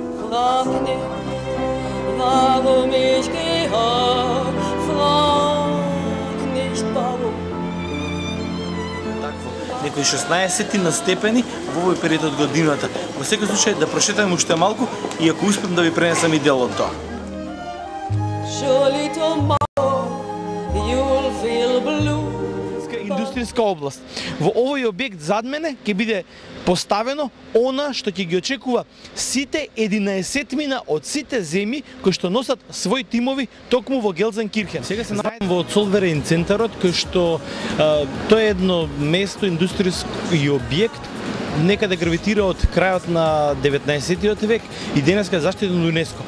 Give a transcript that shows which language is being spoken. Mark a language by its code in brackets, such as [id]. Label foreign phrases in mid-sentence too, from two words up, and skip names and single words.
[de] frag nicht, warum ich gehe, frag nicht warum. [mk] Некои 16 на степени во овој период од годината. Во секој случај да прошетаме уште малку и ако успеам да ви пренесам и дел од тоа. [en] Surely tomorrow you'll feel blue. [mk] Индустријска област. Во овој објект зад мене ќе биде поставено она што ќе ги очекува сите 11-мина од сите земји кои што носат своји тимови токму во Гелзенкирхен. Сега се наоѓам во Цолверен центарот кој што тоа е едно место индустријски објект некаде гравитира од крајот на 19-тиот век и денеска е заштитен од ЮНЕСКО.